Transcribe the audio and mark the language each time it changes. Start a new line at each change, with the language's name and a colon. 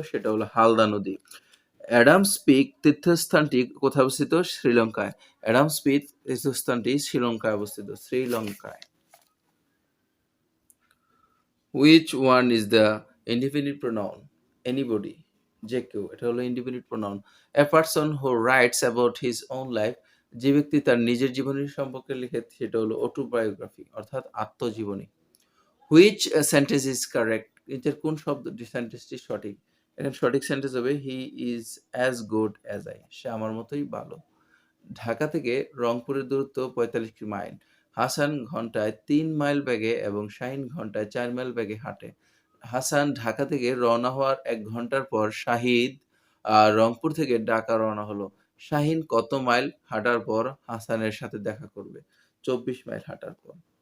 Bangla: সেটা হলো হালদা নদী। অ্যাডামস পিক তীর্থস্থানটি কোথায় অবস্থিত? শ্রীলঙ্কায়। অ্যাডামস পিক তীর্থস্থানটি শ্রীলঙ্কায় অবস্থিত, শ্রীলঙ্কায়।
English: Which one is the indefinite pronoun?
Bangla: Anybody, যে কেউ, এটা হলো indefinite pronoun.
English: A person who writes about his own life,
Bangla: যে ব্যক্তি তার নিজের জীবনী সম্পর্কে লিখে সেটা হলো autobiography, অর্থাৎ আত্মজীবনী।
English: Which sentence is correct?
Bangla: এটার কোন সেন্টেন্সটি সঠিক? এখানে সঠিক সেন্টেন্স হবে
English: he is as good as I.
Bangla: সে আমার মতোই ভালো। ঢাকা থেকে রংপুরের দূরত্ব 45 মাইল। হাসান ঘন্টায় 3 মাইল বেগে এবং শাহিন ঘন্টায় 4 মাইল বেগে হাঁটে। হাসান ঢাকা থেকে রওনা হওয়ার 1 ঘন্টার পর শাহিদ রংপুর থেকে ঢাকা রওনা হলো। শাহিন কত মাইল হাঁটার পর হাসানের সাথে দেখা করবে? 24 মাইল হাঁটার পর।